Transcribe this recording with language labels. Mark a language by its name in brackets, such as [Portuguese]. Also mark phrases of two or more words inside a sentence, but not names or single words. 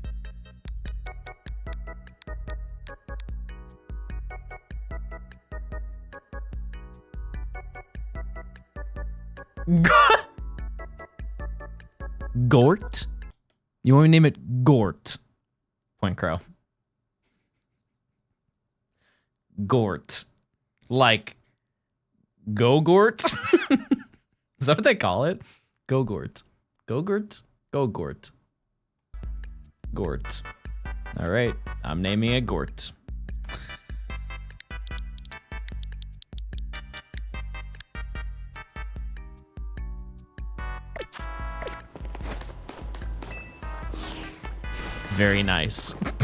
[English] Gort? You want me to name it Gort? Point Crow. Gort. Like, Go-Gort? Is that what they call it? Go-Gort. Go-Gort? Go-Gort. Gort. All right, I'm naming it Gort. Very nice.